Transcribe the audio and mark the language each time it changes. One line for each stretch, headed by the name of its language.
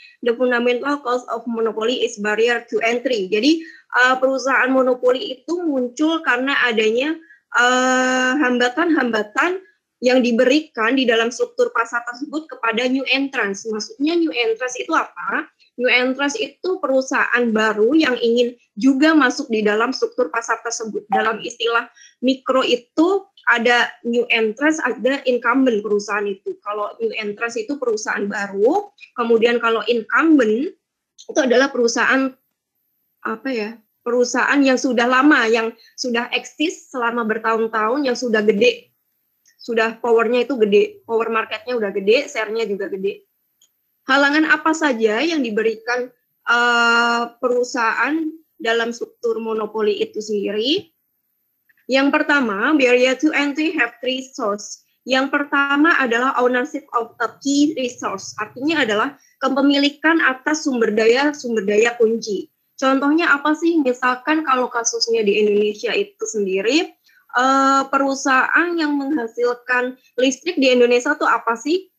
English: The fundamental cause of monopoly is barrier to entry.
Indonesian: Jadi perusahaan monopoli itu muncul karena adanya hambatan-hambatan yang diberikan di dalam struktur pasar tersebut kepada new entrants. Maksudnya new entrants itu apa? New entrants itu perusahaan baru yang ingin juga masuk di dalam struktur pasar tersebut. Dalam istilah mikro itu ada new entrants, ada incumbent perusahaan itu. Kalau new entrants itu perusahaan baru, kemudian kalau incumbent itu adalah perusahaan perusahaan yang sudah lama, yang sudah eksis selama bertahun-tahun, yang sudah gede, sudah powernya itu gede, power marketnya udah gede, share-nya juga gede. Halangan apa saja yang diberikan perusahaan dalam struktur monopoli itu sendiri? Yang pertama,
English: barrier to entry have three sources.
Indonesian: Yang pertama adalah
English: ownership of a key resource.
Indonesian: Artinya adalah kepemilikan atas sumber daya kunci. Contohnya apa sih? Misalkan kalau kasusnya di Indonesia itu sendiri, perusahaan yang menghasilkan listrik di Indonesia itu apa sih?